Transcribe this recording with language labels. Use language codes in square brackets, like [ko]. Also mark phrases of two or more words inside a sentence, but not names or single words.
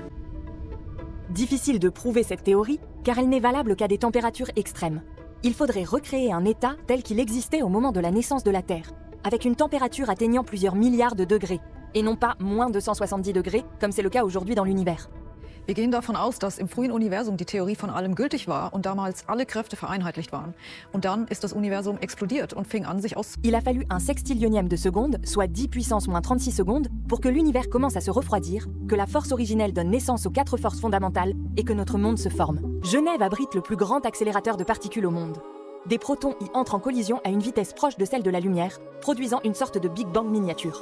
[fr] Difficile de prouver cette théorie, car elle n'est valable qu'à des températures extrêmes. Il faudrait recréer un état tel qu'il existait au moment de la naissance de la Terre, avec une température atteignant plusieurs milliards de degrés, et non pas moins de 170 degrés, comme c'est le cas aujourd'hui dans l'univers. [de] Wir gehen davon aus, dass im frühen Universum die Theorie von allem gültig war und damals alle Kräfte vereinheitlicht waren. Und dann ist das Universum explodiert und fing an, sich aus... [fr] Il a fallu un sextillionième de seconde, soit 10 puissance moins 36 secondes, pour que l'univers commence à se refroidir, que la force originelle donne naissance aux 4 forces fondamentales et que notre monde se forme. Genève abrite le plus grand accélérateur de particules au monde. Des protons y entrent en collision à une vitesse proche de celle de la lumière, produisant une sorte de Big Bang miniature.